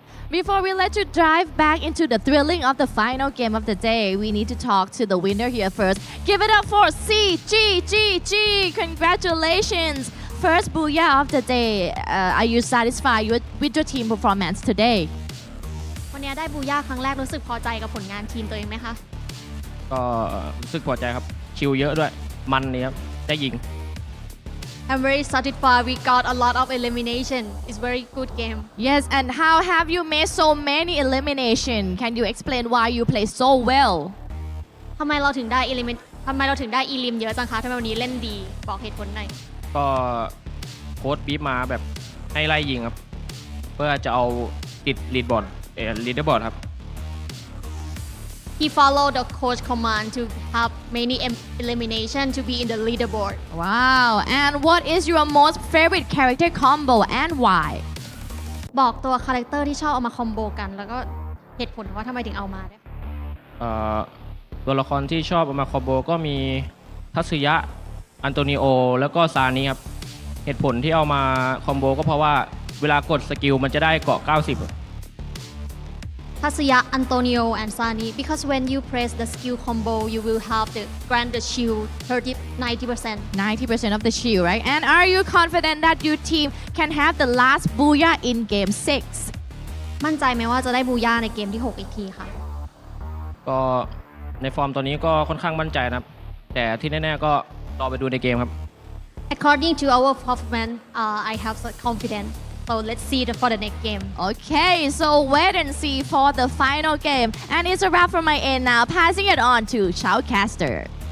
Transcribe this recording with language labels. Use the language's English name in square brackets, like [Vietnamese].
[English] Before we let you dive back into the thrilling of the final game of the day, we need to talk to the winner here first. Give it up for CGG! Congratulations! First booyah of the day. Are you satisfied with your team performance today? [Thai] วันนี้ได้บูย่าครั้งแรกรู้สึกพอใจกับผลงานทีมตัวเองไหมคะ ก็รู้สึกพอใจครับคิวเยอะด้วยมันนี่ครับได้ยิง [English] I'm very satisfied. We got a lot of elimination. It's very good game. Yes, and how have you made so many elimination? Can you explain why you play so well? [Thai] ทำไมเราถึงได้ elim เยอะจังคะทำไมวันนี้เล่นดีบอกเหตุผลหน่อย ก็โค้ชบีบมาแบบให้ไล่ยิงครับเพื่อจะเอาติดลีดบอร์ดครับ [English] He followed the coach command to have many elimination to be in the leaderboard. Wow, and what is your most favorite character combo and why? [Thai] บอกตัวคาแรคเตอร์ที่ชอบเอามาคอมโบกันแล้วก็เหตุผลว่าทำไมถึงเอามาได้ ตัวละครที่ชอบเอามาคอมโบก็มีทัตสึยะอันโตนิโอแล้วก็ซานิครับเหตุผลที่เอามาคอมโบก็เพราะว่าเวลากดสกิลมันจะได้เกาะ90 [English] Tatsuya, Antonio, and Sani, because when you press the skill combo, you will have the grant the shield 90%. 90% of the shield, right? And are you confident that your team can have the last booyah in game 6? [Thai] มั่นใจไหมว่าจะได้บูย่าในเกมที่ 6 อีกทีค่ะ ก็ในฟอร์มตัวนี้ก็ค่อนข้างมั่นใจนะครับแต่ที่แน่ๆก็รอไปดูในเกมครับ [English] According to our performance, I have some confidence. So let's see for the next game. Okay, so wait and see for the final game. And it's a wrap from my end now. Passing it on to Shoutcaster.